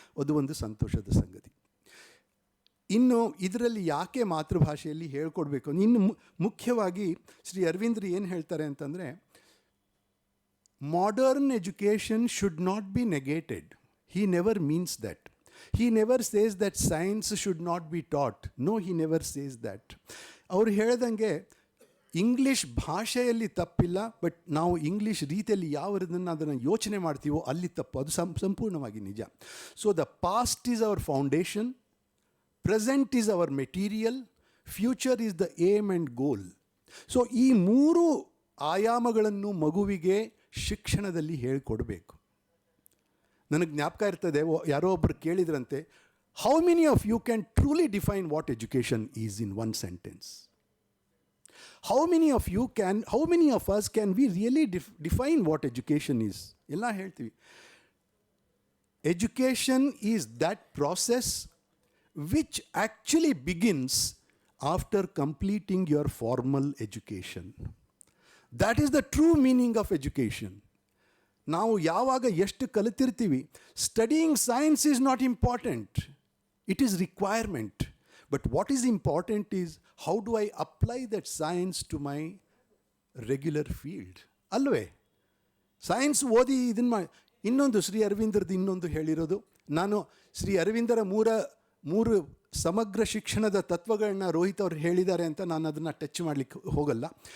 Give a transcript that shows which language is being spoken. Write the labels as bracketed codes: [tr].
[kn] ಅದು ಒಂದು ಸಂತೋಷದ ಸಂಗತಿ. ಇನ್ನು ಇದರಲ್ಲಿ ಯಾಕೆ ಮಾತೃಭಾಷೆಯಲ್ಲಿ ಹೇಳ್ಕೊಡ್ಬೇಕು? ಇನ್ನು ಮುಖ್ಯವಾಗಿ ಶ್ರೀ ಅರವಿಂದರು ಏನು ಹೇಳ್ತಾರೆ ಅಂತಂದರೆ, [en] Modern education should not be negated. He never means that. He never says that science should not be taught. No, he never says that. [kn] ಅವರು ಹೇಳ್ದಂಗೆ ಇಂಗ್ಲೀಷ್ ಭಾಷೆಯಲ್ಲಿ ತಪ್ಪಿಲ್ಲ, ಬಟ್ ನಾವು ಇಂಗ್ಲೀಷ್ ರೀತಿಯಲ್ಲಿ ಯಾವದನ್ನು ಅದನ್ನು ಯೋಚನೆ ಮಾಡ್ತೀವೋ ಅಲ್ಲಿ ತಪ್ಪು. ಅದು ಸಂಪೂರ್ಣವಾಗಿ ನಿಜ. [en] So the past is our foundation, present is our material, future is the aim and goal. [kn] So ಈ 3 ಆಯಾಮಗಳನ್ನು ಮಗುವಿಗೆ ಶಿಕ್ಷಣದಲ್ಲಿ ಹೇಳಿಕೊಡಬೇಕು. ನನಗೆ ಜ್ಞಾಪಕ ಇರ್ತದೆ, ಯಾರೋ ಒಬ್ಬರು ಕೇಳಿದ್ರಂತೆ, [en] How many of you can truly define what education is in 1 sentence? How many of us can we really define what education is? [kn] ಎಲ್ಲ ಹೇಳ್ತೀವಿ. [en] Education is that process which actually begins after completing your formal education. That is the true meaning of education. [kn] ನಾವು ಯಾವಾಗ ಎಷ್ಟು ಕಲಿತಿರ್ತೀವಿ, [en] Studying science is not important, it is requirement. But what is important is how do I apply that science to my regular field, ಅಲ್ವೇ? [kn] Science ಓದಿ ಇದನ್ನು ಮಾಡಿ. ಇನ್ನೊಂದು ಶ್ರೀ ಅರವಿಂದರದ್ದು ಇನ್ನೊಂದು ಹೇಳಿರೋದು, ನಾನು ಶ್ರೀ ಅರವಿಂದರ ಮೂರು ಸಮಗ್ರ ಶಿಕ್ಷಣದ ತತ್ವಗಳನ್ನ ರೋಹಿತ್ ಅವರು ಹೇಳಿದ್ದಾರೆ ಅಂತ ನಾನು ಅದನ್ನು ಟಚ್ ಮಾಡಲಿಕ್ಕೆ ಹೋಗಲ್ಲ.